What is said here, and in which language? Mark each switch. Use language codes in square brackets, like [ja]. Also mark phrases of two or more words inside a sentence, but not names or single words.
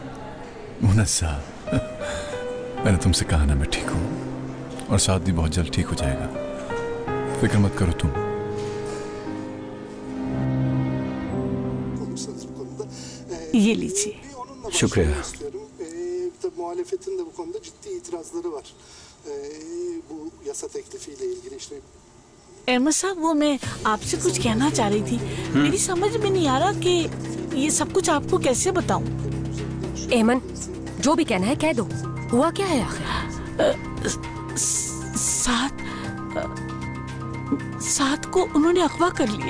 [ur] منزہ، میں نے تم سے کہا نا میں ٹھیک ہوں، اور ساتھ بھی بہت جلد ٹھیک ہو جائے گا، فکر مت کرو تم. یہ لیجیے. शुक्रिया। [tr] Muhalefetin de bu konuda ciddi itirazları var. Bu yasa teklifiyle ilgili işte. [ur] احمد صاحب، وہ میں آپ سے کچھ کہنا چاہ رہی تھی. میری سمجھ میں نہیں آ رہا کہ یہ سب کچھ آپ کو کیسے بتاؤں. ایمن، جو بھی کہنا ہے کہہ دو۔ ہوا کیا ہے آخر? ساتھ کو انہوں نے اغوا کر لیا.